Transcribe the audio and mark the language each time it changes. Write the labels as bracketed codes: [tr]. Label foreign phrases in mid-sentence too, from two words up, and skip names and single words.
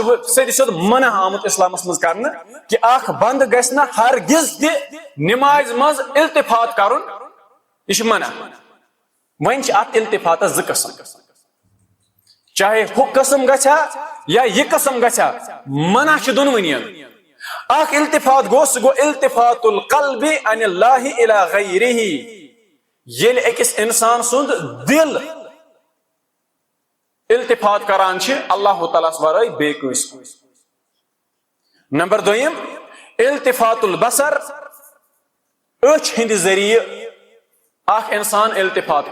[ks] چھُ سیٚدِ سیوٚد منع آمُت اسلامس منٛز کرنہٕ کہِ اکھ بنٛد گژھِ نہٕ ہرگز تہِ نمازِ منٛز التفات کرُن یہِ چھُ منع وۄنۍ چھِ اتھ التفاتس زٕ قٕسم چاہے ہُہ قٕسم گژھِ ہا یا یہِ قٕسم گژھِ ہا منع چھُ دۄنوٕنین اکھ التفات گوٚو سُہ گوٚو [ar] التفات القلب عن اللہ الی غیرہ [ks] ییٚلہِ أکِس انسان سُنٛد دل التفات کران چھِ اللہ تعالیٰ ہس ورٲے بیٚیہِ کٲنٛسہِ کُن نمبر دوٚیِم [ar] التفات البصر [ks] أچھ ہٕنٛدِ ذٔریعہٕ اکھ انسان التفات